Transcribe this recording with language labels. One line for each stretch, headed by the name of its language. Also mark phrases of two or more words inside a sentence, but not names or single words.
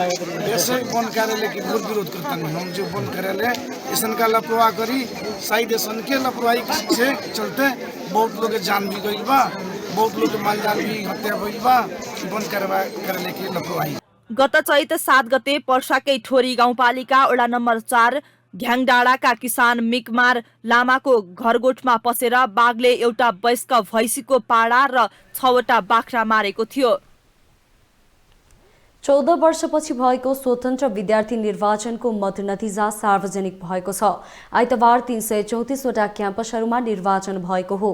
Bhojpuri: ऐसे वन कार्यालय के बहुत विरोध करता नहीं। हम जो वन कार्यालय ऐसा का लापरवाह करी, शायद ऐसा के लापरवाही से चलते बहुत लोग के जान भी गई बा, बहुत लोग के माल जाल भी हत्या भइल बा। वन कार्यालय के लापरवाही।
Nepali: गत चैत 7 गते पर्साकै ठोरी गाउँपालिका वडा नम्बर 4 घ्याङडाँडाका किसान मिकमार लामाको घरगोठमा पसेर बाघले एउटा वयस्क भैँसीको पाडा र 6वटा बाख्रा मारेको थियो। 14 वर्षपछि भएको स्वतन्त्र विद्यार्थी निर्वाचनको मतनतिजा सार्वजनिक भएको छ। आइतबार 334वटा क्याम्पसहरूमा निर्वाचन भएको हो।